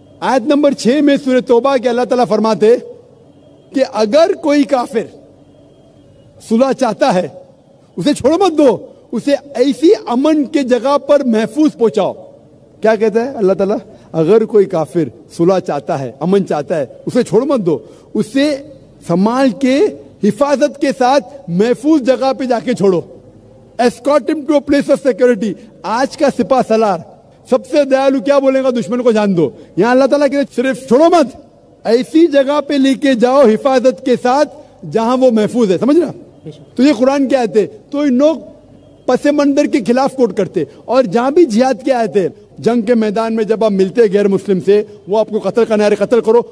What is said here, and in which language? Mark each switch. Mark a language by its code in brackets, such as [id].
[ur] آیت نمبر 6 میں سورہ توبہ کے اللہ تعالیٰ فرماتے کہ اگر کوئی کافر صلح چاہتا ہے اسے چھوڑ مت دو, اسے ایسی امن کے جگہ پر محفوظ پہنچاؤ. کیا کہتا ہے اللہ تعالیٰ؟ اگر کوئی کافر صلح چاہتا ہے, امن چاہتا ہے, اسے چھوڑ مت دو, اسے سنبھال کے حفاظت کے ساتھ محفوظ جگہ پہ جا کے چھوڑو. [en] escort him to a place of security. [ur] آج کا سپاہ سالار سب سے دیالو کیا بولے گا؟ دشمن کو جان دو. یہاں اللہ تعالیٰ کہتے صرف چھوڑو مت, ایسی جگہ پہ لے کے جاؤ حفاظت کے ساتھ جہاں وہ محفوظ ہے. سمجھ رہا؟ تو یہ قرآن کی آیت ہے. تو ان لوگ پس منظر کے خلاف کوٹ کرتے, اور جہاں بھی جہاد کی آیت ہے, جنگ کے میدان میں جب آپ ملتے غیر مسلم سے, وہ آپ کو قتل کرنے آ رہے, قتل کرو.